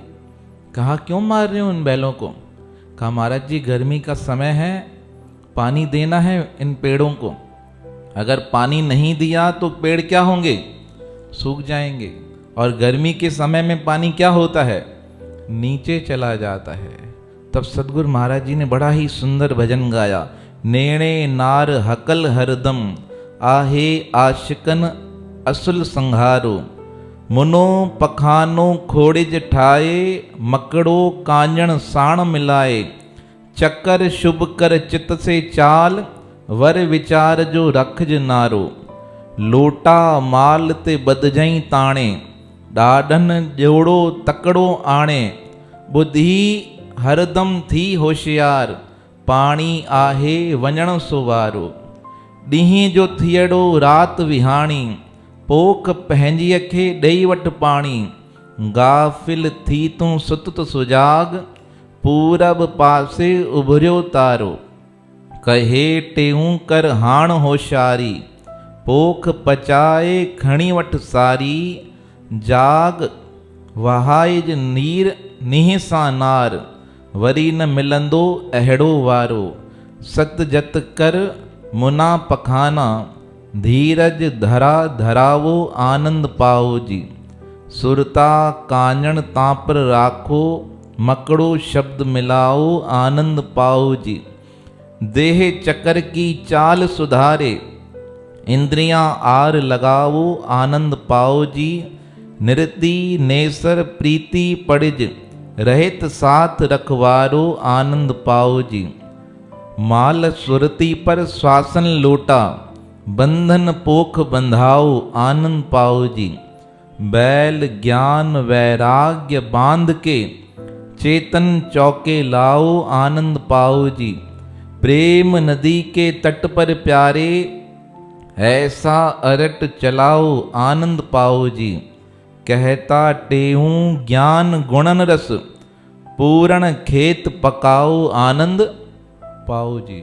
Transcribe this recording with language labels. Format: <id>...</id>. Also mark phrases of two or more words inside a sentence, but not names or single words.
<hi>कहा क्यों मार रहे हो उन बैलों को? कहा महाराज जी गर्मी का समय है, पानी देना है इन पेड़ों को, अगर पानी नहीं दिया तो पेड़ क्या होंगे? सूख जाएंगे। और गर्मी के समय में पानी क्या होता है? नीचे चला जाता है। तब सदगुरु महाराज जी ने बड़ा ही सुंदर भजन गाया।</hi> <sd>नेणे नार हकल हरदम, आहे आशिकन असुल संहारो, मुनो पखानो खोड़िज ठाए, मकड़ो कांजण साण मिलाए, चक्कर शुभ कर चित से चाल, वर विचार जो रखज नारो, लोटा माल ते बदजई ताणे, डाडन जोड़ो तकड़ो आणे, बुद्धि हरदम थी होशियार, पाणी आहे वञण सुवारो, ॾींहं जो थियड़ो रात विहाणी, पोख पंहिंजी खे ॾेई वठ पाणी, गाफिल थी तूं सुत सुजाग, पूरब पासे उभरियो तारो, कहे टेऊं कर हाण होशियारी, पोख पचाए खणी वठ सारी, जाग वहाइज नीर नीह सां नार, वरी न मिलंदो अहिड़ो वारो,</sd> <hi>सत जत कर मुना पखाना, धीरज धरा धरावो आनंद पाओ जी, सुरता कांजण तापर राखो, मकड़ो शब्द मिलाओ आनंद पाओ जी, देह चक्कर की चाल सुधारे, इंद्रियां आर लगाओ आनंद पाओ जी, निरति नेसर प्रीति पड़िज, रहित साथ रखवारो आनंद पाओ जी, माल सुरती पर श्वासन लोटा, बंधन पोख बंधाओ आनंद पाओ जी, बैल ज्ञान वैराग्य बांध के, चेतन चौके लाओ आनंद पाओ जी, प्रेम नदी के तट पर प्यारे, ऐसा अरट चलाओ आनंद पाओ जी, कहता टेहूं ज्ञान गुणन रस, पूर्ण खेत पकाओ आनंद पाओ जी।</hi>